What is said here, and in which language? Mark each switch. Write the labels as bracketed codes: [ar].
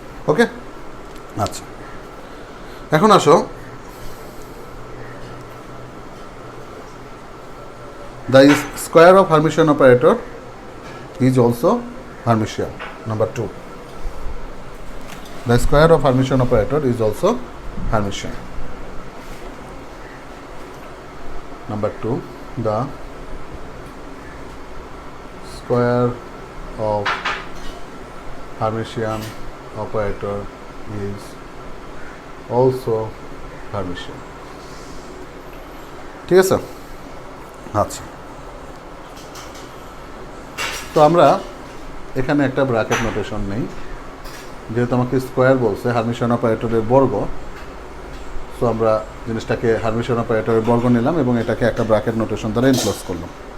[en] okay, [bn] আচ্ছা, এখন আসো [en] The square of Hermitian operator is also Hermitian. Number 2. The square of Hermitian operator is also Hermitian. Number 2, the square of Hermitian operator is also Hermitian. [bn] ঠিক আছে? আচ্ছা, তো আমরা এখানে একটা ব্র্যাকেট নোটেশন নেই, যেহেতু আমাকে স্কোয়ার বলছে হার্মিশন অপারেটরের বর্গ, সো আমরা জিনিসটাকে হার্মিশন অপারেটরের বর্গ নিলাম এবং এটাকে একটা ব্র্যাকেট নোটেশন দ্বারা এনক্লোজ করলাম।